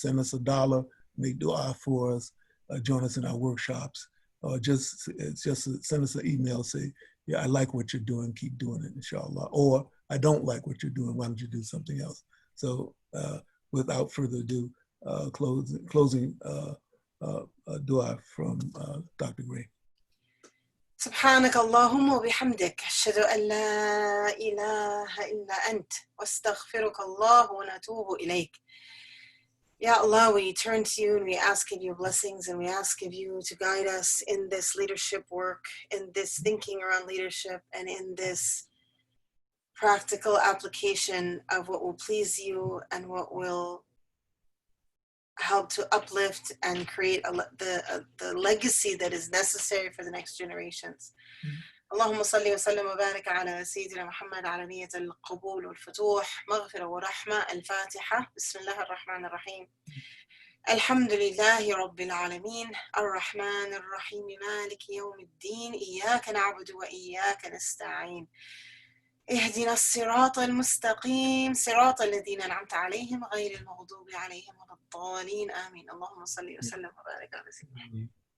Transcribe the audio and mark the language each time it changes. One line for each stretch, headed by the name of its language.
English: Send us $1, make dua for us, join us in our workshops, or just send us an email, say, yeah, I like what you're doing, keep doing it, inshallah. Or I don't like what you're doing, why don't you do something else? So without further ado, closing dua from Dr. Gray.
Arabic: سبحانك اللهم وبحمدك أشهد أن لا إله إلا أنت واستغفرك الله ونتوب إليك.
English: Ya Allah, we turn to you and we ask of you blessings, and we ask of you to guide us in this leadership work, in this thinking around leadership, and in this practical application of what will please you and what will help to uplift and create the legacy that is necessary for the next generations.
Arabic: اللهم صل وسلم وبارك على سيدنا محمد على نية القبول والفتوح مغفرة ورحمة. الفاتحة. بسم الله الرحمن الرحيم. الحمد لله رب العالمين الرحمن الرحيم مالك يوم الدين إياك نعبد وإياك نستعين اهدنا الصراط المستقيم صراط الذين أنعمت عليهم غير المغضوب عليهم ولا الضالين آمين. اللهم صل وسلم وبارك على سيدنا محمد.